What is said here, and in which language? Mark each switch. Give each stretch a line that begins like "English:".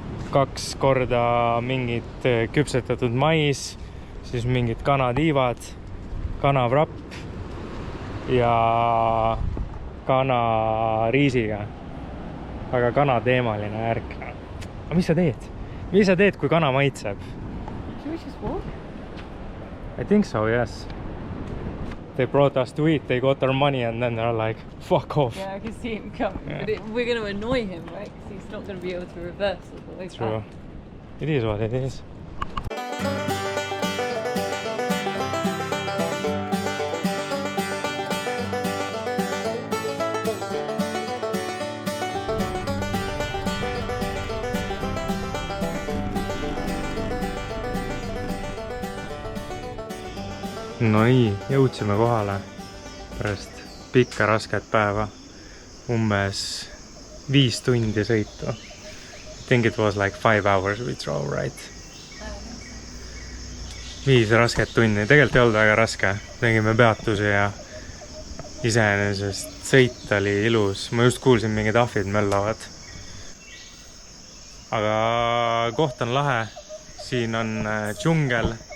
Estonian: 2 korda mingit küpsetatud mais, siis mingid kanatiivad, kanavrapp ja kanariisiga. Aga kanateemaline ärk. Aga mis sa teed? Mis sa teed, kui kana maitseb?
English: Should we just walk? I think so, yes. They brought us to eat, they got our money and then they're like, fuck off. Yeah, I can see him come. Yeah. But we're going to annoy him, right? Because he's not going to be able to reverse all the way True. back. It is what it is.
Estonian: No nii, jõudsime kohale pärast pikka rasket päeva. Umbes 5 tundi sõitu.
English: I think it was like 5 hours we drove, right?
Estonian: 5 rasket tundi, tegelikult ei olnud väga raske. Tegime peatusi ja iseenesest sõit oli ilus. Ma just kuulsin mingid ahvid möllavad. Aga koht on lahe. Siin on džungel.